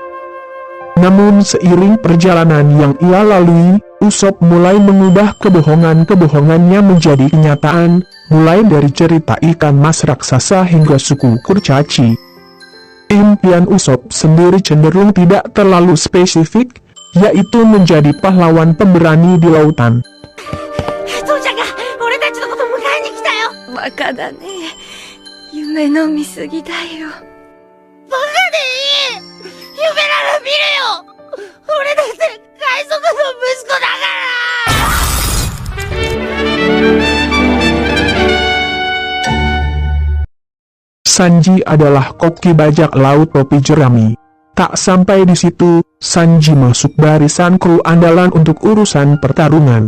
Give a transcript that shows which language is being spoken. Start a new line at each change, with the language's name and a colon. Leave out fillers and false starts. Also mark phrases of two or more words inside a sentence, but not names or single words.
Indonesian: Namun seiring perjalanan yang ia lalui, Usop mulai mengubah kebohongan-kebohongannya menjadi kenyataan, mulai dari cerita ikan mas raksasa hingga suku kurcaci. Impian Usop sendiri cenderung tidak terlalu spesifik, yaitu menjadi pahlawan pemberani di lautan.
Japanese: 父ちゃんが俺たちのこと迎えに来たよ。バカだね。夢の見すぎだよ。バカでいい。夢なら見るよ。俺だって海賊の息子だから。
Indonesian: Sanji adalah koki bajak laut topi jerami. Tak sampai di situ, Sanji masuk barisan kru andalan untuk urusan pertarungan.